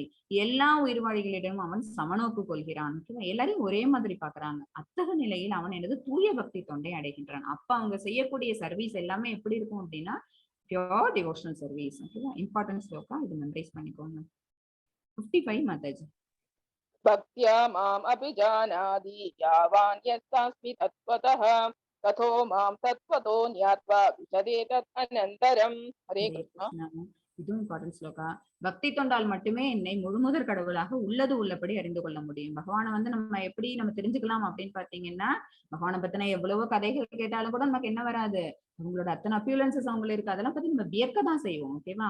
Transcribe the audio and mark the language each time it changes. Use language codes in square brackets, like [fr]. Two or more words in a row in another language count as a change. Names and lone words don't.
[ta] எல்லா உயிர்வாழிகளிடம் அவன் சமநோக்கு கொள்கிறான். எல்லாரையும் ஒரே மாதிரி பாக்குறாங்க. அத்தகைய நிலையில் அவன் எனது தூய பக்தி தொண்டை அடைகின்றான். அப்ப அவங்க செய்யக்கூடிய சர்வீஸ் எல்லாமே எப்படி இருக்கும் அப்படின்னா [en] pure devotional service. [ta] ஓகேவா, இம்பார்ட்டன்ட் ஸ்லோகா, இது மெமரைஸ் பண்ணிக்கோங்க. 55 மாதாஜி. [sa] भक्त्या माम् अभिजानाति यावान् यस्तास्मि तत्त्वतः तथो मां तत्त्वतो ज्ञात्वा विशदे तत् अनन्तरम्. हरे कृष्ण. [ta] இதுவும் இம்பார்ட்டன்ட் ஸ்லோகா. பக்தி தொண்டால் மட்டுமே என்னை முழுமுதற் கடவுளாக உள்ளது உள்ளபடி அறிந்து கொள்ள முடியும். பகவானை வந்து நம்ம எப்படி நம்ம தெரிஞ்சுக்கலாம் அப்படின்னு பாத்தீங்கன்னா, பகவானை பத்தின எவ்வளவோ கதைகள் கேட்டாலும் கூட நமக்கு என்ன வராது, அவங்களோட அத்தனை அப்பியரன்சஸ் அவங்கள இருக்கு, அதெல்லாம் பத்தி நம்ம வியக்க தான் செய்வோம். ஓகேவா?